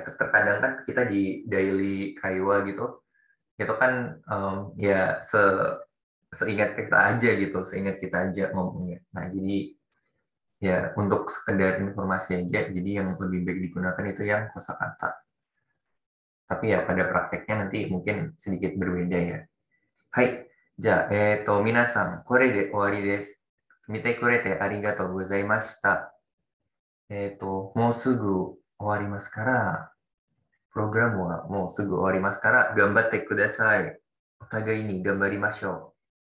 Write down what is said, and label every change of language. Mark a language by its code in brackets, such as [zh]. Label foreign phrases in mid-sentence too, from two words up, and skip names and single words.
[id] Terkadang kan kita di daily kaiwa gitu, itu kan ya seingat kita aja gitu, seingat kita aja ngomongnya. Nah, jadi ya untuk sekedar informasi aja, jadi yang lebih baik digunakan itu yang kosakata. Tapi ya pada prakteknya nanti mungkin sedikit berbeda ya. Hai, [ja] じゃあ、皆さん、これで終わりです。見てくれてありがとうございました。もうすぐ終わりますから、プログラムはもうすぐ終わりますから、頑張ってください。お互いに頑張りましょう。